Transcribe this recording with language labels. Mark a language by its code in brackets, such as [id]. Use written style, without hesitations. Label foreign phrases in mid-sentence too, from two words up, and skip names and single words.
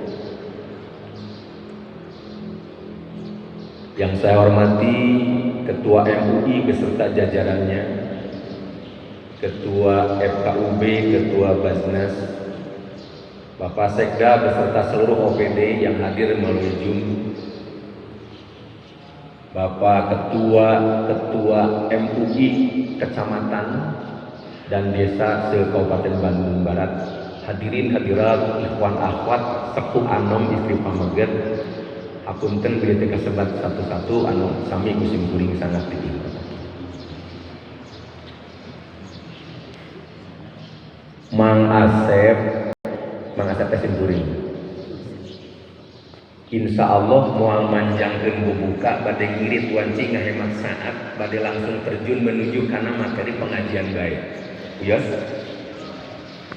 [id] Yang saya hormati Ketua MUI beserta jajarannya, Ketua FKUB, Ketua Basnas, Bapak Sekda beserta seluruh OPD yang hadir melalui Zoom, Bapak Ketua MUI Kecamatan dan Desa se-Kabupaten Bandung Barat, hadirin hadirat [su] ikhwan akhwat sepuh anom istri pameget, apunten beli teh kasebat satu-satu anu sami kusim kuring [id] sangat tinggi. [su] Mang Asep teh sim kuring. Insyaallah moal manjangkeun bubuka bade ngirit wanci ngahemat saat bade [id] langsung terjun menuju [su] kana [id] materi pengajian [su] bae.